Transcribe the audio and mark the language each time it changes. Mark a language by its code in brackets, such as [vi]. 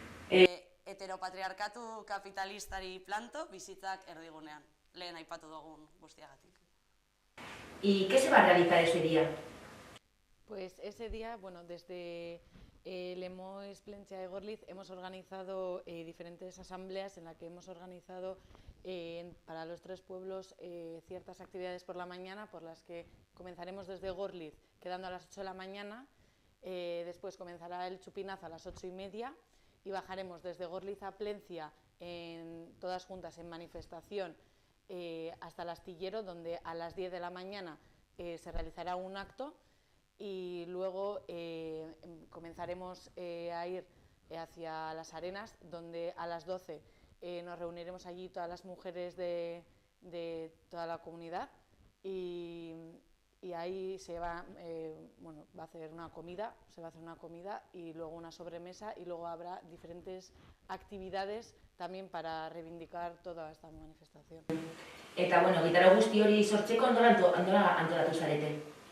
[eu] Heteropatriarkatu kapitalistari planto, bizitzak erdigunean, lehen aipatu dugun guztiagatik. [es] ¿Y qué se va a realizar ese día? Pues ese día, bueno, desde Lemoes Plentzia de Gorliz hemos organizado diferentes asambleas en las que hemos organizado para los 3 pueblos ciertas actividades por la mañana, por las que comenzaremos desde Gorliz, quedando a las 8 de la mañana, después comenzará el chupinazo a las 8:30 y bajaremos desde Gorliz a Plencia, todas juntas en manifestación, hasta el astillero, donde a las 10 de la mañana se realizará un acto y luego comenzaremos a ir hacia las arenas, donde a las 12 nos reuniremos allí todas las mujeres de toda la comunidad y ahí se va, va a hacer una comida, y luego una sobremesa y luego habrá diferentes actividades también para reivindicar toda esta manifestación. [eu] Eta, bueno, gitara guzti hori sortzeko nola antolatu zarete?